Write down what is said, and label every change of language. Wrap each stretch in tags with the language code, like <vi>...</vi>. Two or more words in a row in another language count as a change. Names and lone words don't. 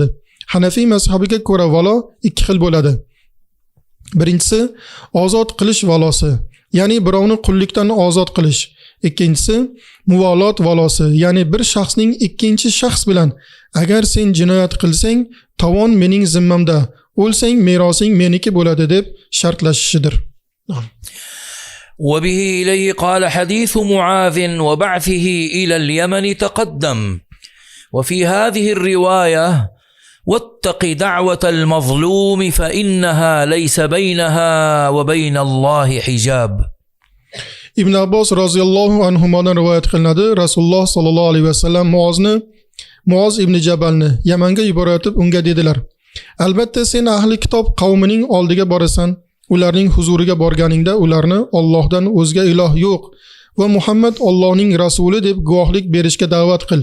<uz>Hanafiy mazhabiga ko'ra valo ikki xil bo'ladi. Birinchisi ozod qilish valosi, ya'ni birovni qullikdan ozod qilish. Ikkinchisi muvolot valosi, ya'ni bir shaxsning ikkinchi shaxs bilan agar sen jinoyat qilsang, tovon mening zimmamda, o'lsang merosing meniki bo'ladi deb shartlashishidir.</uz> <ar>وبه إليه قال حديث معاذ وبعثه إلى اليمن تقدم. وفي هذه الرواية واتق دعوة المظلوم فإنها ليس بينها وبين الله حجاب.</ar> <uz>Ibn Abbos</uz> <ar>رضي الله عنه</ar> <uz>rivoyat qilinadi. Rasululloh</uz> <ar>صلى الله عليه وسلم</ar> <uz>Muoz ibn Jabalni Yamanga yuboratib unga dedilar: albatta sen ahli kitob qavmining oldiga borasan. Ularning huzuriga borganingda ularni Allohdan o'zga iloh yo'q va Muhammad Allohning rasuli deb guvohlik berishga da'vat qil.</uz>